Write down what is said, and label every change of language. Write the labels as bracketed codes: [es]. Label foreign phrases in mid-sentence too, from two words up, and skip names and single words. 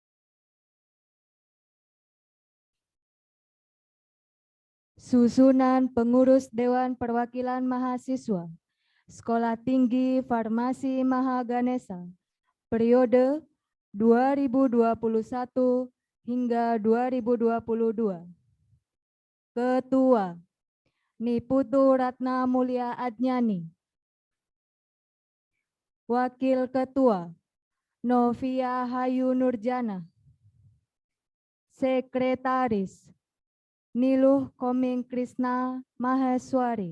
[id] Susunan pengurus Dewan Perwakilan Mahasiswa Sekolah Tinggi Farmasi Mahaganesa periode 2021 hingga 2022. Ketua Niputu Ratna Mulia Adnyani. Wakil Ketua Novia Hayu Nurjana. Sekretaris Niluh Koming Krisna Maheswari.